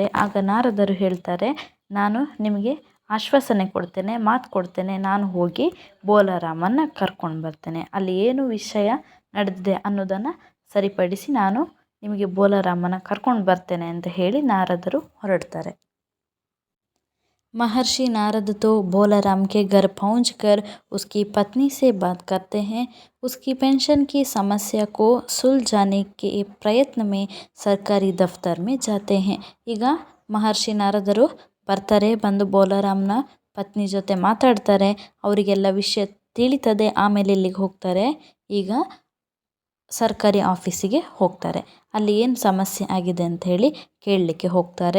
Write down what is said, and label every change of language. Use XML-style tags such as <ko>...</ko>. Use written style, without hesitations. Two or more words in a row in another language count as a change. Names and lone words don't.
<kn>ಆಗ ನಾರದರು ಹೇಳ್ತಾರೆ, ನಾನು ನಿಮಗೆ ಆಶ್ವಾಸನೆ ಕೊಡ್ತೇನೆ, ಮಾತು ಕೊಡ್ತೇನೆ, ನಾನು ಹೋಗಿ ಬೋಲರಾಮನ್ನ ಕರ್ಕೊಂಡು ಬರ್ತೇನೆ, ಅಲ್ಲಿ ಏನು ವಿಷಯ ನಡೆದಿದೆ ಅನ್ನೋದನ್ನು ಸರಿಪಡಿಸಿ ನಾನು ನಿಮಗೆ ಬೋಲರಾಮನ ಕರ್ಕೊಂಡು ಬರ್ತೇನೆ ಅಂತ ಹೇಳಿ ನಾರದರು ಹೊರಡ್ತಾರೆ.</kn> <hi>महर्षि नारद तो बोलाराम के घर पहुंचकर उसकी पत्नी से बात करते हैं. उसकी पेंशन की समस्या को सुलझाने के प्रयत्न में सरकारी दफ्तर में जाते हैं.</hi> <kn>ಈಗ ಮಹರ್ಷಿ ನಾರದರು ಬರ್ತಾರೆ, ಬಂದು ಬೋಲರಾಮ್ನ ಪತ್ನಿ ಜೊತೆ ಮಾತಾಡ್ತಾರೆ, ಅವರಿಗೆಲ್ಲ ವಿಷಯ ತಿಳಿತದೆ. ಆಮೇಲೆ ಇಲ್ಲಿಗೆ ಹೋಗ್ತಾರೆ, ಈಗ ಸರ್ಕಾರಿ ಆಫೀಸಿಗೆ ಹೋಗ್ತಾರೆ. ಅಲ್ಲಿ ಏನು ಸಮಸ್ಯೆ ಆಗಿದೆ ಅಂತ ಹೇಳಿ ಕೇಳಲಿಕ್ಕೆ ಹೋಗ್ತಾರೆ.</kn>